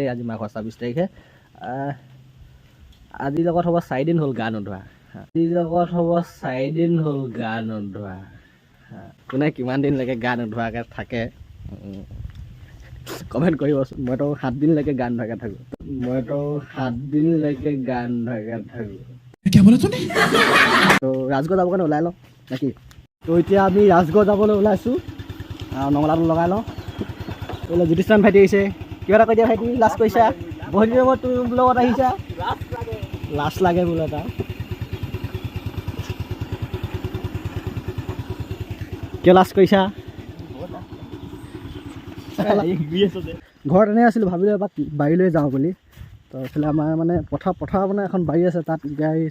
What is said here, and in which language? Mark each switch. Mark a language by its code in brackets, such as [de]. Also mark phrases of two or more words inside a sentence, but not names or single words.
[as] আজি মাঘৰ 26 তাৰিখে। আজিৰ লগত হ'ব 4 দিন হ'ল গা নোধোৱা। কোনে কিমান দিনলৈকে গা নোধোৱাকৈ থাকে কমেণ্ট কৰিবচোন। মইতো 7 দিনলৈকে গা নোধোৱাকৈ থাকোঁ। [hi] क्या बोला तूने [as] তো ৰাজগড় যাবৰ কাৰণে ওলাই লওঁ নেকি তো এতিয়া আমি ৰাজগড় যাবলৈ ওলাইছোঁ নঙলাটো লগাই লওঁ বোলে জ্যোতিষান ভাইটি আহিছে কিবা এটা কৈ দিয়া ভাইটি লাজ কৰিছা বহুত দিনৰ মূৰত তুমি লগত আহিছা লাজ লাগে বোলে এটা কিয় লাজ কৰিছা ঘৰত এনেই আছিলোঁ ভাবিলোঁ এবাৰ বাৰীলৈ যাওঁ বুলি তো এইফালে আমাৰ মানে পথাৰ মানে এখন বাৰী আছে তাত এতিয়া এই